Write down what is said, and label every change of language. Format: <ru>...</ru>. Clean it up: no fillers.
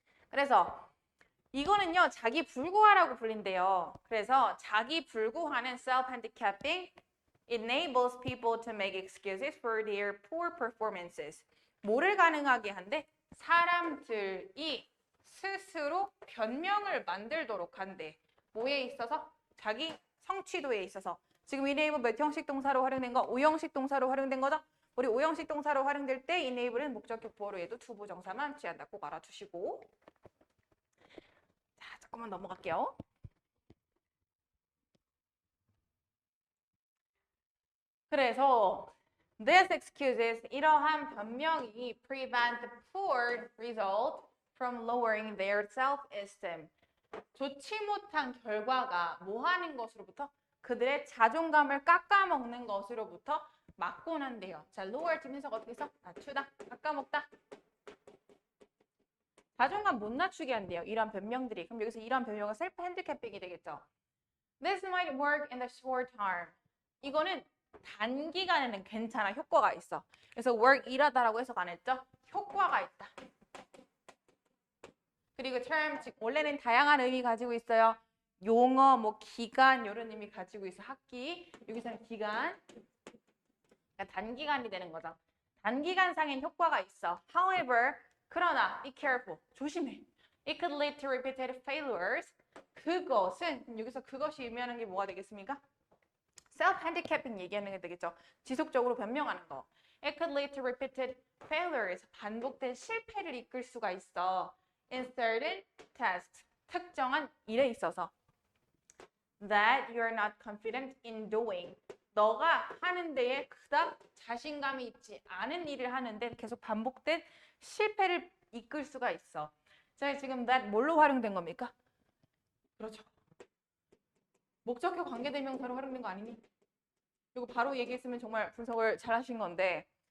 <ko>그래서 이거는요 자기 불구화라고 불린대요. 그래서 자기 불구화는</ko> <en>self-handicapping enables people to make excuses for their poor performances.</en> <ko>뭐를 가능하게 한대? 사람들이 스스로 변명을 만들도록 한대. 뭐에 있어서? 자기 성취도에 있어서. 지금 enable 몇 형식 동사로 활용된 거? 5형식 동사로 활용된 거죠? 우리 5형식 동사로 활용될 때 enable은 목적격 보어로 얘도 투부 정사만 취한다. 꼭 알아두시고. 자, 조금만 넘어갈게요.</ko> <en>그래서 this excuses</en> <ko>이러한 변명이</ko> <en>prevent the poor result from lowering their self-esteem.</en> <ko>좋지 못한 결과가 뭐 하는 것으로부터? 그들의 자존감을 깎아먹는 것으로부터 막곤 한대요. 자, lower 팀 해석 어떻게 써? 낮추다, 깎아먹다. 자존감 못 낮추게 한대요. 이런 변명들이. 그럼 여기서 이런 변명은 셀프 핸디캡핑이 되겠죠.</ko> <en>This might work in the short term.</en> <ko>이거는 단기간에는 괜찮아. 효과가 있어. 그래서 work 일하다라고 해석 안 했죠? 효과가 있다. 그리고 term, 즉 원래는 다양한 의미 가지고 있어요. 용어, 뭐 기간 이런 의미 가지고 있어. 학기. 여기서는 기간. 그러니까 단기간이 되는 거죠. 단기간상엔 효과가 있어.</ko> <en>However,</en> <ko>그러나</ko> <en>be careful.</en> <ko>조심해.</ko> <en>It could lead to repeated failures.</en> <ko>그것은 여기서 그것이 의미하는 게 뭐가 되겠습니까? self-handicapping 얘기하는 게 되겠죠. 지속적으로 변명하는 거.</ko> <en>It could lead to repeated failures.</en> <ko>반복된 실패를 이끌 수가 있어.</ko> <en>In certain tasks.</en> <ko>특정한 일에 있어서.</ko> <en>That you are not confident in doing.</en> <ko>너가 하는 데에 그닥 자신감이 있지 않은 일을 하는데 계속 반복된 실패를 이끌 수가 있어. 자, 지금 that 뭘로 활용된 겁니까? 그렇죠. 목적격 관계대명사로 활용된 거 아니니? 이거 바로 얘기했으면 정말 분석을 잘 하신 건데.</ko>